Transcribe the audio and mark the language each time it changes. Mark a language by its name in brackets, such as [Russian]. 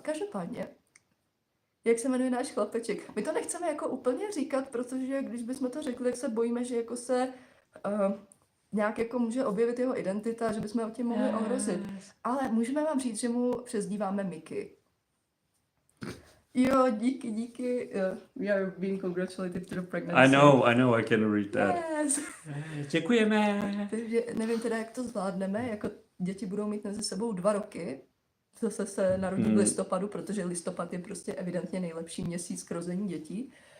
[Czech] Každopádně, jak se jmenuje náš chlapeček? My to nechceme jako úplně říkat, protože když bychom to řekli, tak se bojíme, že jako se nějak jako může objevit jeho identita, že bychom ho tím mohli ohrozit. Ale můžeme vám říct, že mu přezdíváme Mickey. Jo, díky. [English] We are being congratulated to the pregnancy. I know, I can read that. Yes. [Czech] Děkujeme. Takže nevím teda, jak to zvládneme, jako děti budou mít mezi sebou 2 roky. Zase se narodí v listopadu, protože listopad je prostě evidentně nejlepší měsíc k rození dětí.